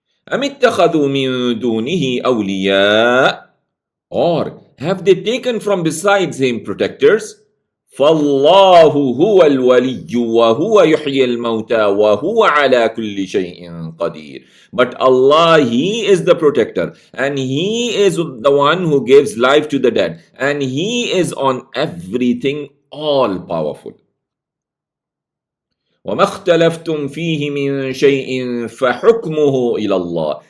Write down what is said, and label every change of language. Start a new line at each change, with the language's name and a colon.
Arabic: أَمِ اتَّخَذُوا مِن دُونِهِ أَوْلِيَاءَ.
English: Or have they taken from besides Him protectors?
Arabic: فالله هو الولي وهو يحيي الموتى وهو على كل شيء قدير.
English: But Allah, He is the protector, and He is the one who gives life to the dead, and He is on everything all powerful.
Arabic: وَمَا اخْتَلَفْتُمْ فِيهِ مِنْ شَيْءٍ فَحُكْمُهُ إِلَى اللَّهِ.